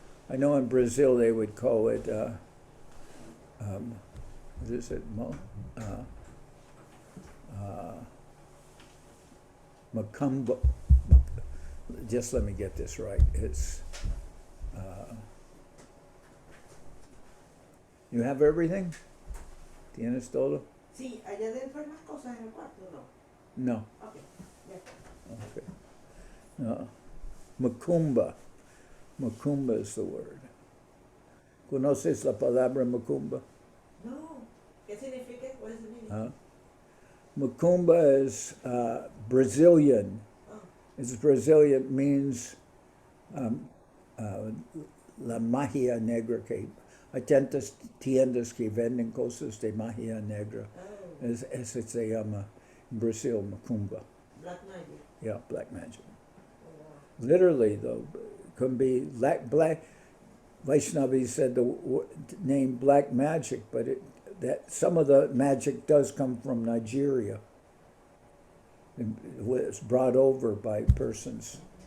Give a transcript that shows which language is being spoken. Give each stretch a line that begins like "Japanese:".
English: I know in Brazil they would call it, what is it? Macumba. Just let me get this right. It's you have everything?
Spanish: ¿Tienes todo? Sí, allá adentro hay más cosas en el cuarto, ¿no? No.
English: Okay. Yeah. Okay. Macumba. Macumba is the word.
Spanish: ¿Conoces la palabra macumba? No. ¿Qué significa?
English: What is the meaning? Macumba is Brazilian. Oh. It's Brazilian, means
Spanish: la magia negra, que hay tantas tiendas que venden cosas de magia negra.
English: Oh.
Spanish: Eso se llama
English: in Brazil
Spanish: macumba.
English: Black magic. Yeah, black magic. Oh, wow. Literally, though, can be black. Vaishnavi said the name black magic, but that some of the magic does come from Nigeria. It was brought over by persons.